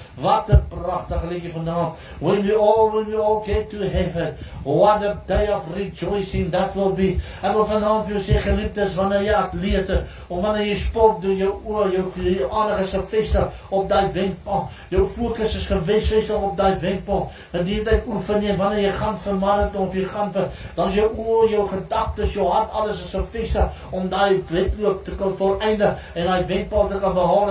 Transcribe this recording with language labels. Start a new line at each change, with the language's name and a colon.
Afrikaans: Wat 'n pragtige liedjie vanaand.
English: When we all get to heaven, what a day of rejoicing that will be.
Afrikaans: En wil vanaand vir jou sê, geliefdes, wanneer jy atlete, of wanneer jy sport doen, jou oor, jou aandag is gefestig op daai wenpaal. Jou fokus is gefestig op daai wenpaal. En die tyd oefen jy, wanneer jy gaan vir marathon, of jy gaan vir, dan is jou oor, jou gedagtes, jou hart, alles is gefestig om daai wedloop te kan voleindig en daai wenpaal te kan behaal.